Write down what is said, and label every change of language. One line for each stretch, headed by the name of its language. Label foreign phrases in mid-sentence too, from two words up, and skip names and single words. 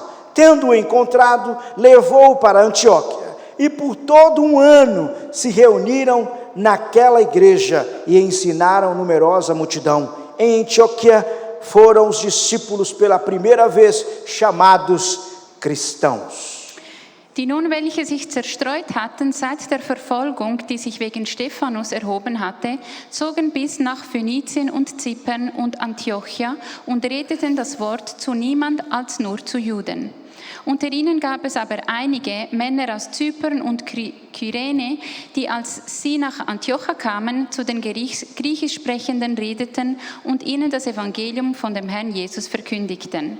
Portuguese: Tendo-o encontrado, levou-o para Antioquia, e por todo um ano se reuniram naquela igreja e ensinaram numerosa multidão. Em Antioquia foram os discípulos pela primeira vez chamados cristãos.
German: Die nun welche sich zerstreut hatten seit der Verfolgung, die sich wegen Stephanus erhoben hatte, zogen bis nach Phönizien und Zypern und Antiochia und redeten das Wort zu niemand als nur zu Juden. Unter ihnen gab es aber einige Männer aus Zypern und Kyrene, die, als sie nach Antiochia kamen, zu den griechisch Sprechenden redeten und ihnen das Evangelium von dem Herrn Jesus verkündigten.